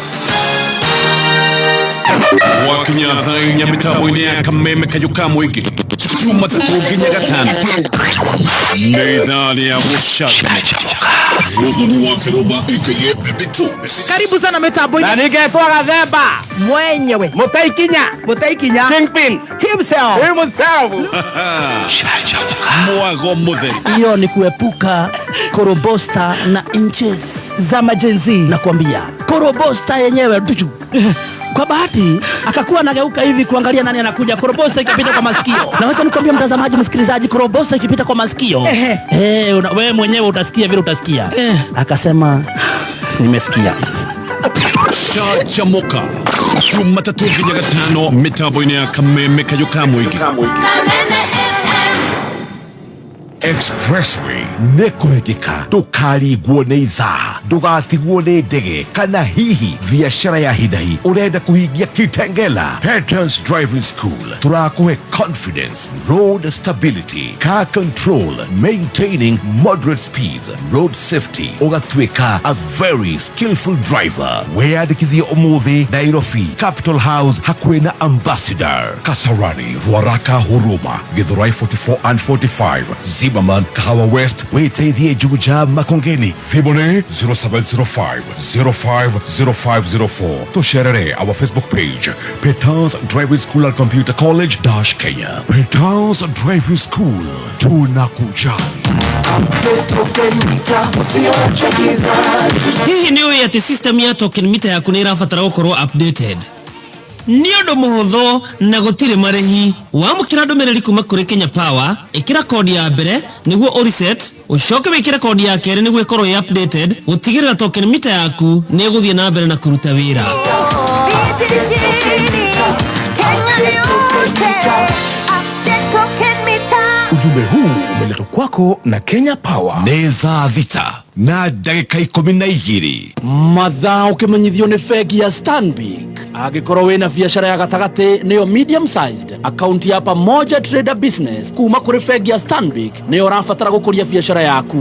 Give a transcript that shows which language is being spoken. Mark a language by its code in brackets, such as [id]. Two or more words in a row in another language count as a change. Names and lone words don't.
[ki] Wakinya thainya mitambo-inĩ ya Kameme Kayũka Mũingĩ Jumatatu nginya Gatano nĩ thaa rĩa gũcanjamũka. Mũthuri wa Kĩrũmba aka Bebe Tu. [sw] Karibu sana mitambo-inĩ. [ki] Na ningetwa Gathemba mwenyewe Mũteikinya [en] Kingpin himself. [ki] Mwago mũtheri. [sw] Hiyo ni kuepuka korobosta na inches za majenzi. Nakwambia korobosta yenyewe duju. Kwa bahati akakuwa anageuka hivi kuangalia nani anakuja, korobosta ikipita kwa masikio. Na wacha nikwambie mtazamaji, msikilizaji, korobosta ikipita kwa masikio wewe mwenyewe utasikia vile utasikia. Akasema nimesikia. [ki] Chachamoka Jumatatu nginya Gatano mitambo-inĩ ya Kameme Kayũka Mũingĩ. Expressway nĩkũhĩngĩka, ndũkarigwo nĩ ithaa, ndũgatigwo nĩ ndege kana hihi biacara ya hinahi ũrenda kũhingia Kitengela. Patterns Driving School tũrakũhe [en] confidence, road stability, car control, maintaining moderate speeds, road safety, [ki] ũgatuĩka [en] a very skillful driver. [ki] Weyandĩkithie ũmũthĩ Nairobi Capital House hakuhĩ na Ambassador, Kasarani, Ruaraka, Huruma, Githurai 44 and 45, Zimmerman, Kahawa West, weteithie Juja, Makongeni. Thimone 0705 050504. [en] Tusherere our Facebook page, Petals Driving School and Computer College Kenya. Petals Driving School, [sw] tunakujali. [ki] Hihi nĩ ũĩ atĩ system ya token meter yaku nĩ ĩrabatara gũkorwo updated? Nĩ ũndũ mũhũthũ na gũtirĩ marĩhi. Wamũkĩra ndũmĩrĩri kuma kũrĩ Kenya Power, ĩkĩra kodi ya mbere nĩguo ũreset, ũcoke wĩkĩre kodi ya kerĩ nĩguo ĩkorwo ĩ updated, gũtigĩrĩra token meter yaku nĩ ĩgũthiĩ na mbere na kũruta wĩra. [sw] Ujumbe huu umeletwa kwako na Kenya Power. [ki] Nĩ thaa thita na ndagĩka 12. Mathaa ũkĩmenyithio nĩ bengi ya Stanbic. Angĩkorwo wĩna biacara ya gatagatĩ nĩyo [en] medium sized, [ki] akaunti ya Pamoja Trader Business kuma kũrĩ bengi ya Stanbic nĩyo ũrabatara gũkũria biacara yaku.